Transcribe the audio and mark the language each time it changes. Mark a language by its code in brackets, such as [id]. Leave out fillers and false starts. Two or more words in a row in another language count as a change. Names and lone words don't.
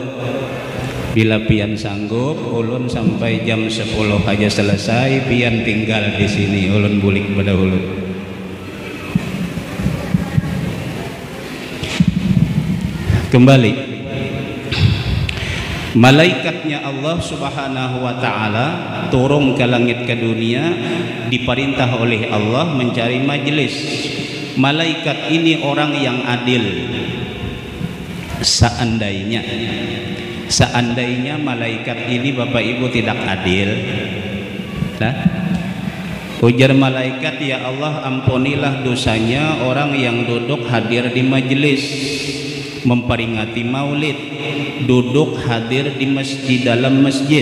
[bjn] Bila pian sanggup, ulun sampai jam 10 aja selesai, pian tinggal di sini, ulun bulik pada ulun. [id] Kembali, Malaikatnya Allah [ar] سبحانه وتعالى [id] turun ke langit ke dunia, diperintah oleh Allah mencari majelis. Malaikat ini orang yang adil. Seandainya malaikat ini Bapak Ibu tidak adil, nah, ujar malaikat, [ar] يا الله [id] ampunilah dosanya orang yang duduk hadir di majelis memperingati maulid, duduk hadir di masjid, dalam masjid.